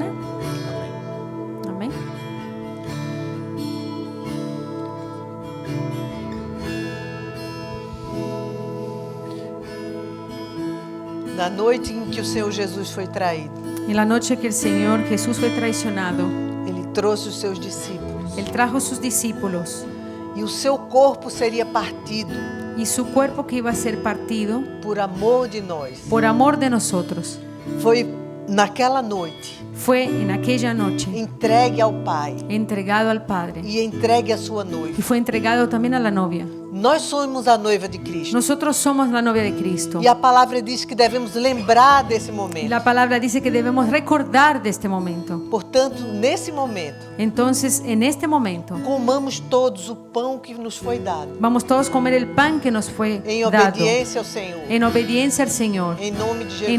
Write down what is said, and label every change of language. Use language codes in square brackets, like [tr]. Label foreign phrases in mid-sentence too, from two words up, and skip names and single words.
[pt] Amém. [es] Amén. [pt] Na noite em que o Senhor Jesus foi traído, [es] En la noche que el Señor Jesús fue traicionado, [pt] Ele trouxe os seus discípulos [es] Él trajo sus discípulos [pt] e o seu corpo seria partido [es] y su cuerpo que iba a ser partido [pt] por amor de nós. [es] por amor de nosotros. [pt] Foi naquela noite [es] Fue en aquella noche [pt] entregue ao Pai [es] entregado al Padre [pt] e entregue à sua [es] y [pt] noiva. [es] fue entregado también a la novia. [pt] Nós somos a noiva de Cristo. [es] Nosotros somos la novia de Cristo. [pt] E a palavra diz que devemos lembrar desse [es] Y [pt] momento. [es] la palabra dice que debemos recordar de este momento. [pt] Portanto, nesse momento, [es] Entonces, en este momento, [pt] comamos todos o pão que nos foi dado, [es] vamos todos a comer el pan que nos fue [pt] em [es] dado [pt] obediência ao Senhor. [es] en obediencia al Señor, [pt] Em nome de Jesus.